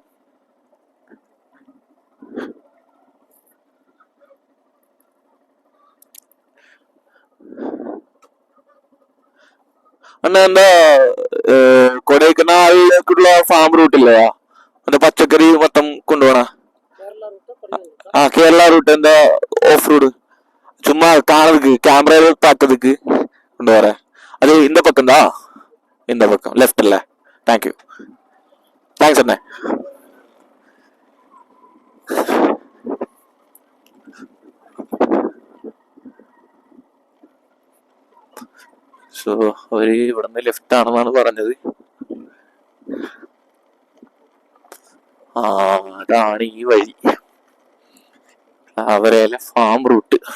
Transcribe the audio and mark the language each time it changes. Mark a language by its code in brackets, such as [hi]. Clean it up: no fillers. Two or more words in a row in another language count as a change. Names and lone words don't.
[ml] അണ്ണാ എന്താ കൊടൈക്കനാലിലേക്കുള്ള ഫാം റൂട്ടില്ലേ? அந்த പച്ചക്കറി മൊത്തം കൊണ്ടുപോണ കേരള റൂട്ട് എന്താ [en] off road [ta] சும்மா காணதுக்கு கேமரால பார்த்ததுக்கு கொண்டு வரேன். அது இந்த பக்கம் தான், இந்த பக்கம் லெஃப்ட் இல்ல. [en] Thank you, thanks [ta] அண்ணே. [ml] സോ അവര് ഇവിടുന്ന് ലെഫ്റ്റ് ആണെന്നാണ് പറഞ്ഞത്. അതാണ് ഈ വഴി, അവരേലെ ഫാം റൂട്ട്.